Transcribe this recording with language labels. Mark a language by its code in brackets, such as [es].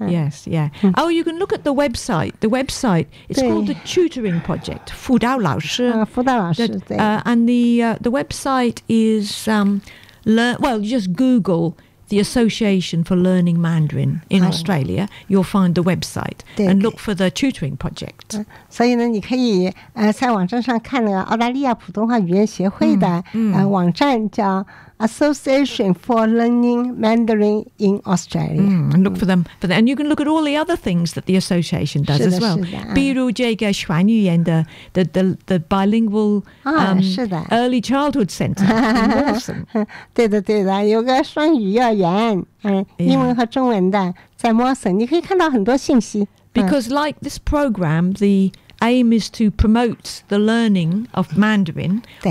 [en] yes yeah oh you can look at the website it's called the tutoring project [zh] 辅导老师辅导老师对 [en] and the website is just Google the Association for Learning Mandarin in Australia you'll find the website and look for the tutoring project [zh] 所以呢你可以在网站上看那个澳大利亚普通话语言协会的网站叫 [en] Association for Learning Mandarin in Australia. And look for them. For them. And you can look at all the other things that the association does as well. [zh] 比如这个传语言的 [en] bilingual early childhood center. Awesome. [zh] 对的,有个双语幼儿园, 英文和中文的, 在Mawson, 你可以看到很多信息。 [en] Because like this program, the aim is to promote the learning of Mandarin.